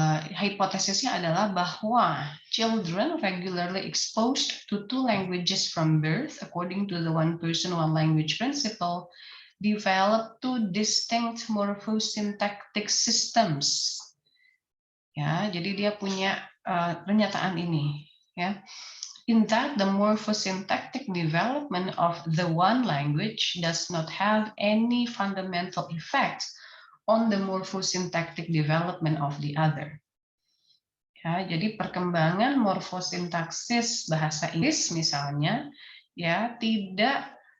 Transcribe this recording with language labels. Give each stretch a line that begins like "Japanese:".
Indonesian: Hipotesisnya adalah bahwa
English: children regularly exposed to 2 languages from birth according to the one person one language principle develop 2 distinct morphosyntactic systems.
Indonesian: Ya, jadi dia punya pernyataan ini ya.
English: In that the morphosyntactic development of the one language does not have any fundamental effect on the morphosyntactic development of the other.
Indonesian: Ya, jadi perkembangan morfosintaksis bahasa Inggris misalnya ya tidak